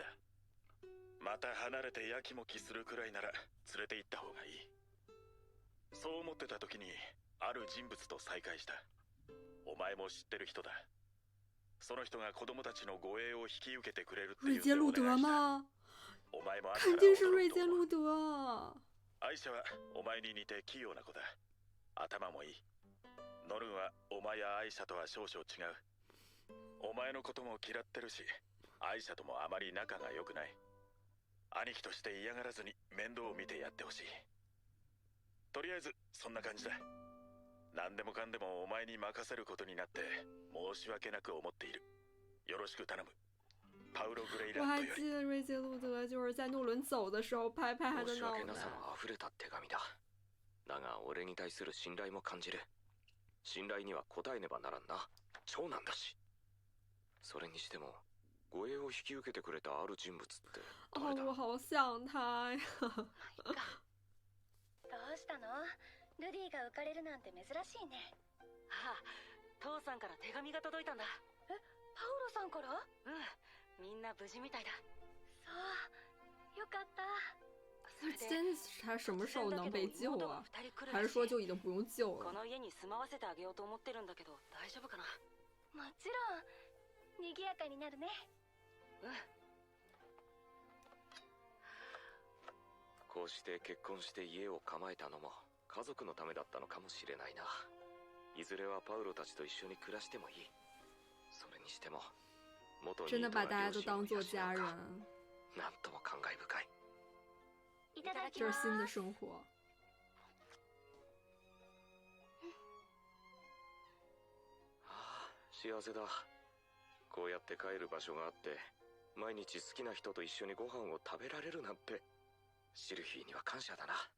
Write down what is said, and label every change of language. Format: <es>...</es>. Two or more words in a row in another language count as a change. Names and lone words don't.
<ja>また離れてやきもきするくらいなら連れて行った方がいい。そう思ってた時にある人物と再会した。お前も知ってる人だ。その人が子供たちの護衛を引き受けてくれるって言ってお願いした。お前も</ja> <zh>肯定是瑞杰路德。</zh> <ja>アイシャはお前に似て器用な子だ。頭もいい。ノルンはお前やアイシャとは少々違う。お前のことも嫌ってるし、アイシャともあまり仲が良くない。兄貴として嫌がらずに面倒を見てやってほしい。とりあえずそんな感じだ。何でもかんでもお前に任せることになって申し訳なく思っている。よろしく頼む。パウロ・グレイランドより。</ja> <zh>我还记得瑞杰路德就是在诺伦走的时候拍拍他的脑袋。</zh> <ja>申し訳なさの溢れた手紙だ。だが俺に対する信頼も感じる。信頼には応えねばならんな。長男だし。それにしても護衛を引き受けてくれたある人物って誰だ？</ja> <zh>我好想他呀。</zh> <ja>どうしたの？ルディが浮かれるなんて珍しいね。ああ、父さんから手紙が届いたんだ。パウロさんから？みんな無事みたいだ。そう、よかった。</ja> <zh>真他什么时候能被救啊？还是说就已经不用救了？</zh> <ja>この家に住まわせてあげようと思ってるんだけど大丈夫かな？もちろん、賑やかになるね。こうして結婚して家を構えたのも家族のためだったのかもしれないな。いずれはパウロたちと一緒に暮らしてもいい。それにしても元</ja> <zh>真的把大家都当做家人。</zh> <ja>なんとも感慨深い。いただき</ja> <zh>这</zh> <ja>ます。</ja> <zh>是新的生活。</zh> <ja>幸せだ。こうやって帰る場所があって毎日好きな人と一緒にご飯を食べられるなんて、シルフィーには感謝だな。</ja>